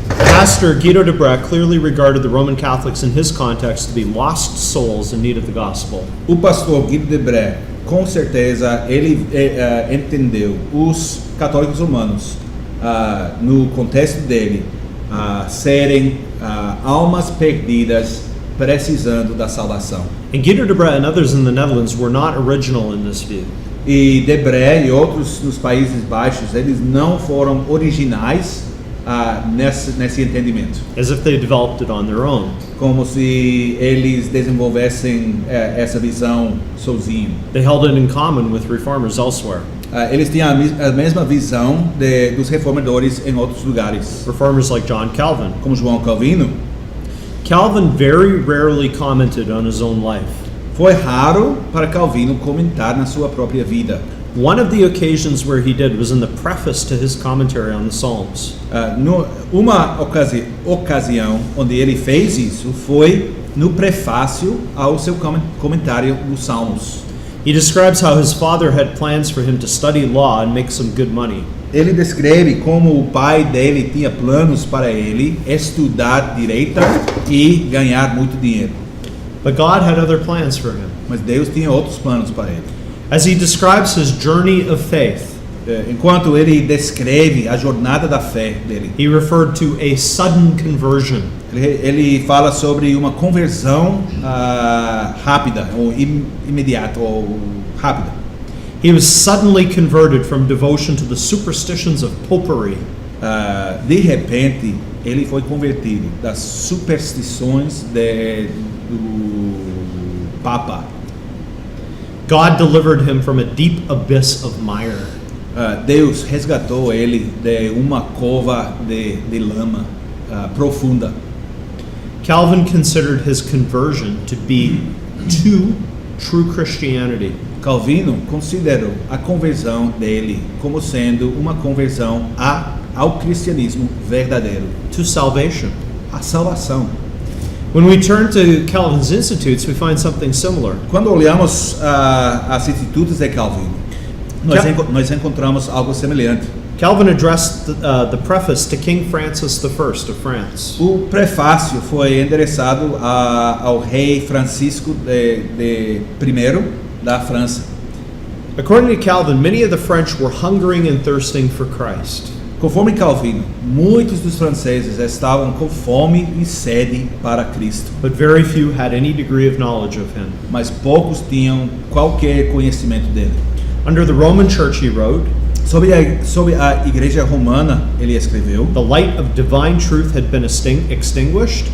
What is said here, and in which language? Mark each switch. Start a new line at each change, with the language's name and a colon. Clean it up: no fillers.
English: Pastor Guido de Bré clearly regarded the Roman Catholics in his context to be lost souls in need of the gospel.
Portuguese: O pastor Guido de Bré, com certeza, ele entendeu os católicos romanos no contexto dele serem almas perdidas precisando da salvação.
English: And Guido de Bré and others in the Netherlands were not original in this view.
Portuguese: E de Bré e outros nos Países Baixos, eles não foram originais nesse entendimento.
English: As if they developed it on their own.
Portuguese: Como se eles desenvolvessem essa visão sozinhos.
English: They held it in common with reformers elsewhere.
Portuguese: Eles tinham a mesma visão dos reformadores em outros lugares.
English: Reformers like John Calvin.
Portuguese: Como João Calvino.
English: Calvin very rarely commented on his own life.
Portuguese: Foi raro para Calvino comentar na sua própria vida.
English: One of the occasions where he did was in the preface to his commentary on the Psalms.
Portuguese: Uma ocasião onde ele fez isso foi no prefácio ao seu comentário dos Salmos.
English: He describes how his father had plans for him to study law and make some good money.
Portuguese: Ele descreve como o pai dele tinha planos para ele estudar direito e ganhar muito dinheiro.
English: But God had other plans for him.
Portuguese: Mas Deus tinha outros planos para ele.
English: As he describes his journey of faith,
Portuguese: enquanto ele descreve a jornada da fé dele,
English: he referred to a sudden conversion.
Portuguese: Ele fala sobre uma conversão rápida ou imediata ou rápida.
English: He was suddenly converted from devotion to the superstitions of popery.
Portuguese: De repente, ele foi convertido das superstições do Papa.
English: God delivered him from a deep abyss of mire.
Portuguese: Deus resgatou ele de uma cova de lama profunda.
English: Calvin considered his conversion to be to true Christianity.
Portuguese: Calvino considerou a conversão dele como sendo uma conversão ao cristianismo verdadeiro,
English: to salvation.
Portuguese: a salvação.
English: When we turn to Calvin's Institutes, we find something similar.
Portuguese: Quando olhamos as institutos de Calvino, nós encontramos algo semelhante.
English: Calvin addressed the preface to King Francis I of France.
Portuguese: O prefácio foi endereçado ao rei Francisco de I da França.
English: According to Calvin, many of the French were hungering and thirsting for Christ.
Portuguese: Conforme Calvino, muitos dos franceses estavam com fome e sede para Cristo,
English: But very few had any degree of knowledge of him.
Portuguese: mas poucos tinham qualquer conhecimento dele.
English: Under the Roman Church, he wrote,
Portuguese: Sobre a Igreja Romana, ele escreveu:
English: the light of divine truth had been extinguished,